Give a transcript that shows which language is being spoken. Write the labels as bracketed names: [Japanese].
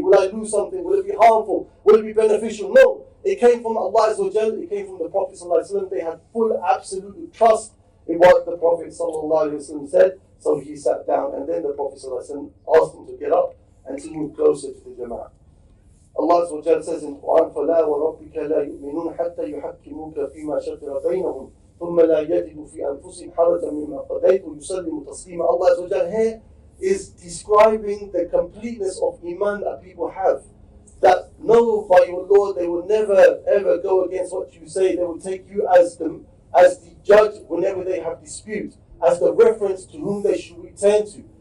[English] Will I lose something? Will it be harmful? Will it be beneficial? No. It came from Allah Azza wa Jal. It came from the Prophet ﷺ. They had full, absolute trust in what the Prophet ﷺ said. So he sat down, and then the Prophet ﷺ asked him to get up and to move closer to the Jama'ah. Allah Azza wa Jal says in the Quran, [Arabic] فَلَا وَرَبِّكَ لَا يُؤْمِنُونَ حَتَّى يُحَكِّمُوكَ فِي مَا شَجَرَ بَيْنَهُمْ ثُمَّ لَا يَجِدُوا فِي أَنفُسِهِمْ حَرَجًا مِّمَّا قَضَيْتَ وَيُسَلِّمُوا تَسْلِيمًا. [English] Allah Azza wa Jal here is describing the completeness of Iman that people have. That know by your Lord they will never ever go against what you say. They will take you as the judge whenever they have dispute, as the reference to whom they should return to.